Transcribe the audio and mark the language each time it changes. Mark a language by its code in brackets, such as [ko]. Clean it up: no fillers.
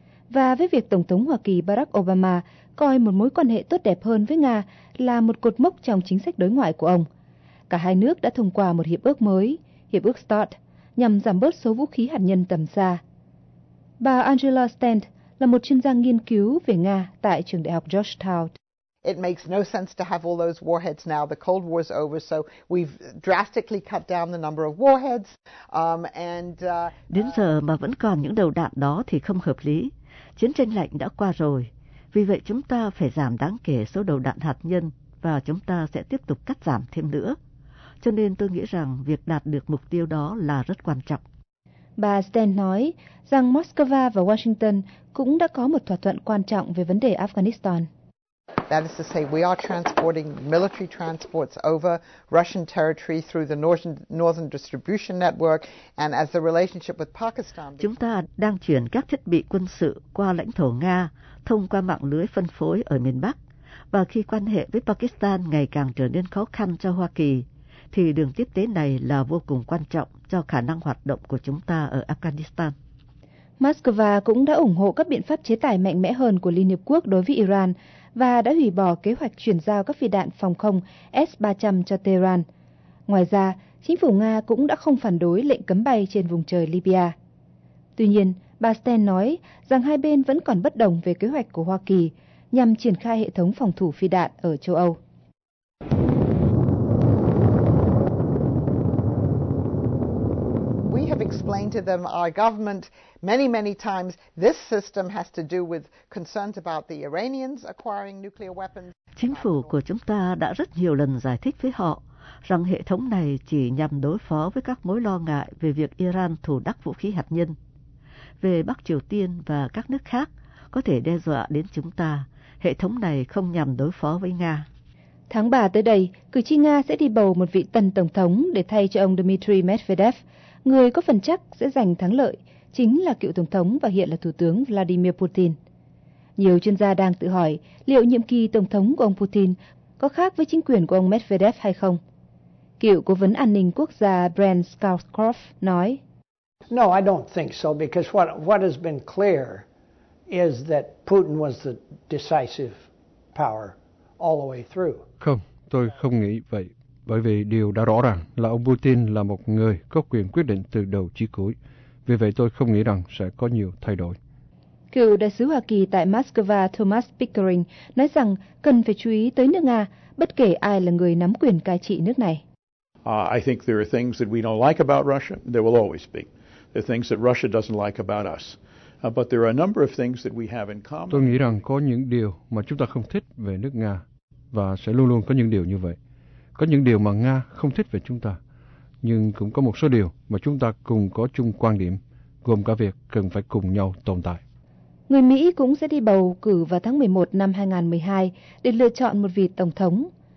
[vi] Và với việc Tổng thống Hoa Kỳ Barack Obama coi một mối quan hệ tốt đẹp hơn với Nga là một cột mốc trong chính sách đối ngoại của ông, cả hai nước đã thông qua một hiệp ước mới, Hiệp ước START, nhằm giảm bớt số vũ khí hạt nhân tầm xa. Bà Angela Stent là một chuyên gia nghiên cứu về Nga tại trường đại học Georgetown. [en] It makes no sense to have all those warheads now. The Cold War is over, so we've drastically cut down the number of warheads. [vi] Đến giờ mà vẫn còn những đầu đạn đó thì không hợp lý. Chiến tranh lạnh đã qua rồi. Vì vậy chúng ta phải giảm đáng kể số đầu đạn hạt nhân và chúng ta sẽ tiếp tục cắt giảm thêm nữa. Cho nên tôi nghĩ rằng việc đạt được mục tiêu đó là rất quan trọng. Bà Stent nói rằng Moscow và Washington cũng đã có một thỏa thuận quan trọng về vấn đề Afghanistan. [en] That is to say, we are transporting military transports over Russian territory through the Northern Distribution Network, and as the relationship with Pakistan. [vi] Chúng ta đang chuyển các thiết bị quân sự qua lãnh thổ Nga thông qua mạng lưới phân phối ở miền Bắc, và khi quan hệ với Pakistan ngày càng trở nên khó khăn cho Hoa Kỳ, thì đường tiếp tế này là vô cùng quan trọng cho khả năng hoạt động của chúng ta ở Afghanistan. Moscow cũng đã ủng hộ các biện pháp chế tài mạnh mẽ hơn của Liên Hiệp Quốc đối với Iran và đã hủy bỏ kế hoạch chuyển giao các phi đạn phòng không S-300 cho Tehran. Ngoài ra, chính phủ Nga cũng đã không phản đối lệnh cấm bay trên vùng trời Libya. Tuy nhiên, bà Stent nói rằng hai bên vẫn còn bất đồng về kế hoạch của Hoa Kỳ nhằm triển khai hệ thống phòng thủ phi đạn ở châu Âu. [en] Explained to them our government many many times this system has to do with concerns about the Iranians acquiring nuclear weapons. [vi] Chính phủ của chúng ta đã rất nhiều lần giải thích với họ rằng hệ thống này chỉ nhằm đối phó với các mối lo ngại về việc Iran thủ đắc vũ khí hạt nhân. Về Bắc Triều Tiên và các nước khác có thể đe dọa đến chúng ta, hệ thống này không nhằm đối phó với Nga. Tháng 3 tới đây, cử tri Nga sẽ đi bầu một vị tân tổng thống để thay cho ông Dmitry Medvedev. Người có phần chắc sẽ giành thắng lợi chính là cựu Tổng thống và hiện là Thủ tướng Vladimir Putin. Nhiều chuyên gia đang tự hỏi liệu nhiệm kỳ Tổng thống của ông Putin có khác với chính quyền của ông Medvedev hay không? Cựu Cố vấn An ninh Quốc gia Brent Scowcroft nói. [en] No, I don't think so, because what has been clear is that Putin was the decisive power all the way through. [vi] Không, tôi không nghĩ vậy. Bởi vì điều đã rõ ràng là ông Putin là một người có quyền quyết định từ đầu chí cuối. Vì vậy tôi không nghĩ rằng sẽ có nhiều thay đổi. Cựu đại sứ Hoa Kỳ tại Moscow Thomas Pickering nói rằng cần phải chú ý tới nước Nga, bất kể ai là người nắm quyền cai trị nước này. [en] I think there are things that we don't like about Russia. There will always be. There are things that Russia doesn't like about us. But there are a number of things that we have in common. [vi] Tôi nghĩ rằng có những điều mà chúng ta không thích về nước Nga, và sẽ luôn luôn có những điều như vậy. Có những điều mà Nga không thích về chúng ta, nhưng cũng có một số điều mà chúng ta cùng có chung quan điểm, gồm cả việc cần phải cùng nhau tồn tại. Người Mỹ cũng sẽ đi bầu cử vào tháng 11 năm 2012 để lựa chọn một vị tổng thống.